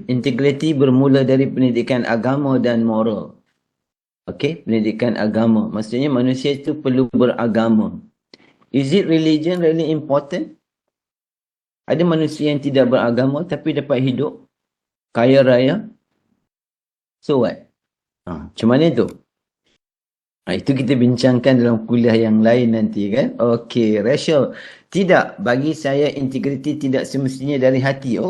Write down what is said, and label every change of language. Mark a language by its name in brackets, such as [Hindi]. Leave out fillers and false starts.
[Malay] Integriti bermula dari pendidikan agama dan moral. Okay, pendidikan agama. Maksudnya manusia itu perlu beragama. [English] Is it religion really important? [Malay] Ada manusia yang tidak beragama tapi dapat hidup kaya raya. [English] So what? [Malay] Macam mana tu? Itu kita bincangkan dalam kuliah yang lain nanti kan. Okay, Rachel. Tidak, bagi saya integriti tidak semestinya dari hati.